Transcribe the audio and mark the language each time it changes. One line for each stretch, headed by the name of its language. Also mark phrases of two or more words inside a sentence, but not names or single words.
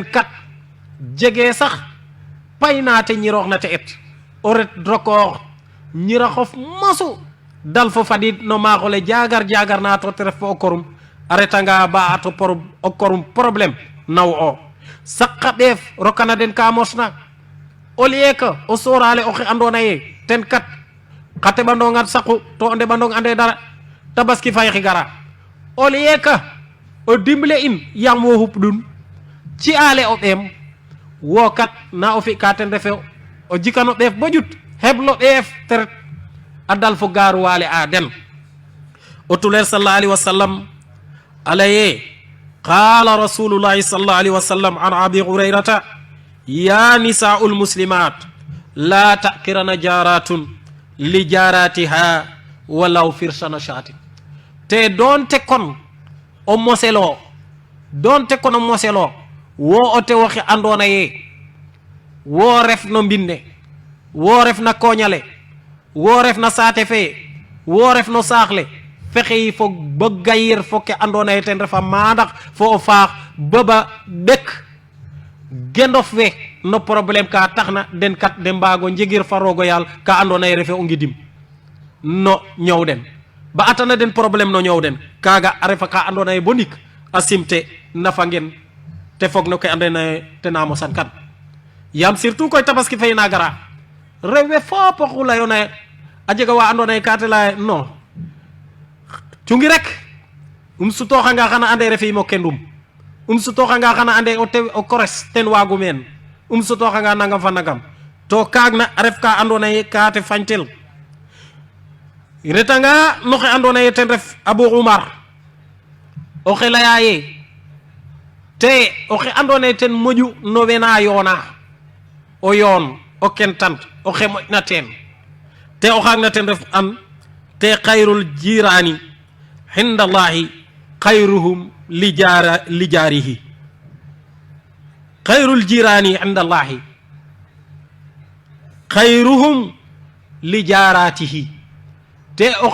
Serer: kat jege sax payna te ñiroox na te et o ret drokoox ñira xof masu dal fo fadid no maaxole jagar na to te ref fo o korum a retanga ba ato o korum problème naw o saqa ɓeef rokana den ka mosna
French: au lieu que
Serer: o sorale oxe andona ye ten kat xa teɓandonga saqu to o ndeɓandong ande dara tabaski fay gara
French: au lieu que
Serer: o dimble in yam wo xup ɗun ci ale o ɓeem wo kat na o fi ka ten refe o jikano ɓeef bo ƴut heblo ɓeef teret a dal fo garuwale a den o tuler
Arabic: صلى الله عليه وسلم
Serer: alaye
Arabic: قال رسول الله صلى الله عليه وسلم عن أبي هريرة يا نساء المسلمات لا تحقرن جارة لجارتها ولو فرسن شاة
Serer: te donte kon o moselo wo o te waxe andona ye wo ref no mbinde wo ref na koñale wo ref na saate fe wo ref no saaxle fexey fo bo gayir fo ke andona ye ten refa mandax fo o faax baba ɓek gendof we no problème ka taxna den kat de mbago njegir fa rogo yaal ka andona ye refe o ngidim no ñow den ba atana den problème no ñow den kaga a refa ka andona ye bo ndik a simte nafa ngen te fog no ke andona ye tena mosan kan yam surtout koy tabaski fay na gara rewe fop oxu layona a jega wa andona ye ka te laya non cungi rek sutoxanga xana ande refe mo kendum sutoxanga xana ande o kores ten wagu men sutoxanga nangam fa nangam to kaag na a ref ka andona ye ka te fañtel retanga no xe andona ye ten ref Abou Oumar o xe laya ye te o xe andona ye ten moƴu no wena yoona o yoon o kentant o xe moƴna ten te o xaag na ten ref an te
Arabic: خير الجيران عند الله خيرهم لجاره خير الجيران عند الله خيرهم لجارته
Serer: te o